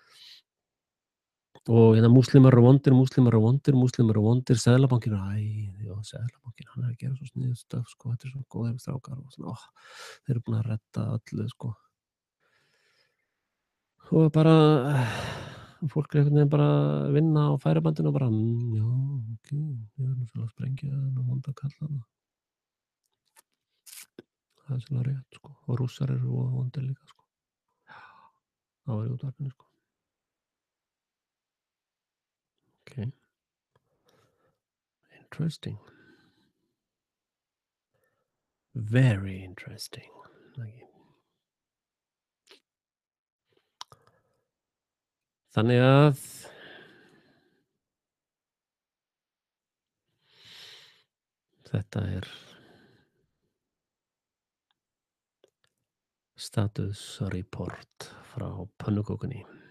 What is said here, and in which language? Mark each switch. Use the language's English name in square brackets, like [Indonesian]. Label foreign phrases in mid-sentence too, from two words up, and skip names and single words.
[Icelandic] og múslimar eru vondir, múslimar eru vondir, múslimar eru vondir, Seðlabankinn Seðlabankinn, hann er að gera svo sniðugt stöf sko, þetta er svo góðir strákar og svona, þeir eru búin að redda öllu sko og bara fólk er einhvern veginn bara að vinna á færibandinu og bara, já, ok, ég er nú svo að sprengja þennan vonda kall þarna. Það er svona rétt sko og Rússar eru voða vondir líka sko. Það var í útvarpinu sko. Ok. [English] Interesting. Very interesting. Okay. [Icelandic] Þannig að þetta er [English] status report [Icelandic] frá pönnukökunni.